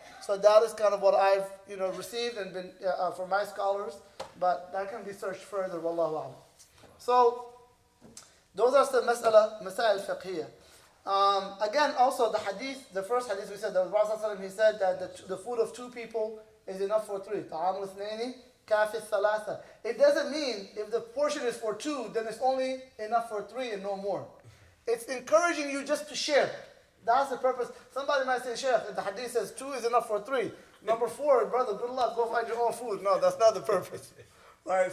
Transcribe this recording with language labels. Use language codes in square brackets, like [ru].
[en] So that is kind of what I've received and been from my scholars, but that can be searched further. Wallahu a'lam. So those are some masail fiqhiyya. Again, also the first hadith we said, that the Prophet ﷺ, he said that the food of 2 people is enough for 3. [ar] طعام الاثنين كافي الثلاثة. [en] It doesn't mean if the portion is for 2, then it's only enough for 3 and no more. It's encouraging you just to share. That's the purpose. Somebody might say, Sheikh, the hadith says 2 is enough for 3. Number 4, brother, good luck, go find your own food. No, that's not the purpose. Right?